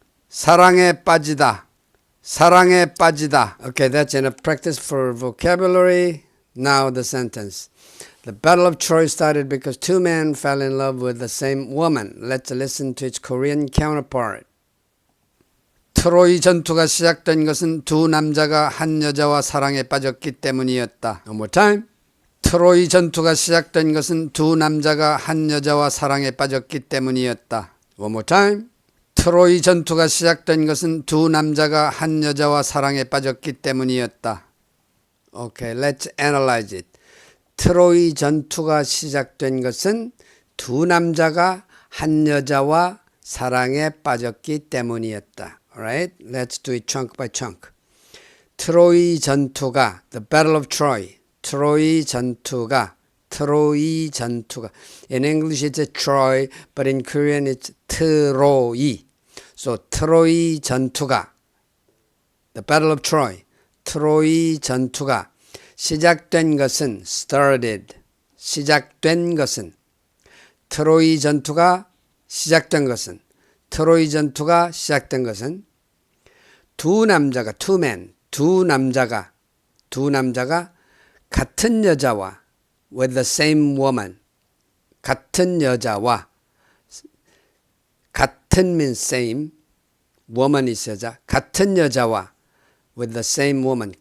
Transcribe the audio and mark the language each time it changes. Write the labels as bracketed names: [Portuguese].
[Korean] 사랑에 빠지다. 사랑에 빠지다. [English] Okay, that's enough practice for vocabulary. Now the sentence. The Battle of Troy started because two men fell in love with the same woman. Let's listen to its Korean counterpart. [Korean] 트로이 전투가 시작된 것은 두 남자가 한 여자와 사랑에 빠졌기 때문이었다. [English] One more time. [Korean] 트로이 전투가 시작된 것은 두 남자가 한 여자와 사랑에 빠졌기 때문이었다. [English] One more time. [Korean] 트로이 전투가 시작된 것은 두 남자가 한 여자와 사랑에 빠졌기 때문이었다. [English] Okay, let's analyze it. [Korean] 트로이 전투가 시작된 것은 두 남자가 한 여자와 사랑에 빠졌기 때문이었다. [English] Alright, let's do it chunk by chunk. [Korean] 트로이 전투가, [English] the Battle of Troy. [Korean] 트로이 전투가, 트로이 전투가. [English] In English it's a Troy, but in Korean it's 트로이. So [Korean] 트로이 전투가, [English] the Battle of Troy. [Korean] 트로이 전투가 시작된 것은 [English] started. [Korean] 시작된 것은 트로이 전투가 시작된 것은 트로이 전투가 시작된 것은 두 남자가 [English] two men [Korean] 두 남자가 같은 여자와 [English] with the same woman [Korean] 같은 여자와 같은 [English] means same woman is [Korean] 여자 같은 여자와 with the same woman.